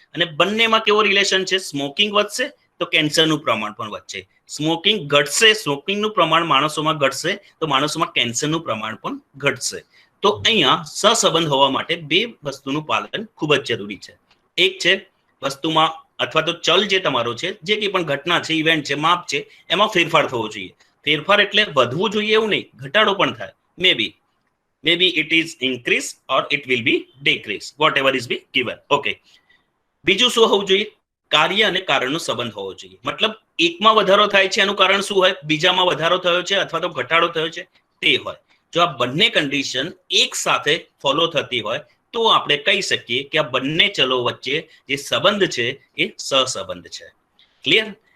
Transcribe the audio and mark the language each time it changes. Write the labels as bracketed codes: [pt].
[gu] અને બંનેમાં કેવો રિલેશન છે? સ્મોકિંગ વધશે તો કેન્સરનું પ્રમાણ પણ વધશે, સ્મોકિંગ ઘટશે, સ્મોકિંગનું પ્રમાણ માણસોમાં ઘટશે તો માણસોમાં કેન્સરનું પ્રમાણ પણ ઘટશે. તો અહીંયા સહસંબંધ હોવા માટે બે વસ્તુનું પાલન ખૂબ જ જરૂરી છે. એક છે વસ્તુમાં અથવા તો ચલ જે તમારો છે, જે કંઈ પણ ઘટના છે, ઇવેન્ટ છે, માપ છે, એમાં ફેરફાર થવો જોઈએ. ફેરફાર એટલે વધવું જોઈએ એવું નહીં, ઘટાડો પણ થાય. [en] maybe it is increase or it will be decrease, whatever is be given. [gu] Okay. બીજું શું હોવું જોઈએ? કાર્ય અને કારણનો સંબંધ હોવો જોઈએ. મતલબ એકમાં વધારો થાય છે એનું કારણ શું હોય? બીજામાં વધારો થયો છે અથવા તો ઘટાડો થયો છે તે હોય. જો આ બંને કન્ડિશન એક સાથે ફોલો થતી હોય તો આપણે કહી શકીએ કે આ બંને ચલો વચ્ચે જે સંબંધ છે એ સહસંબંધ છે. ક્લિયર?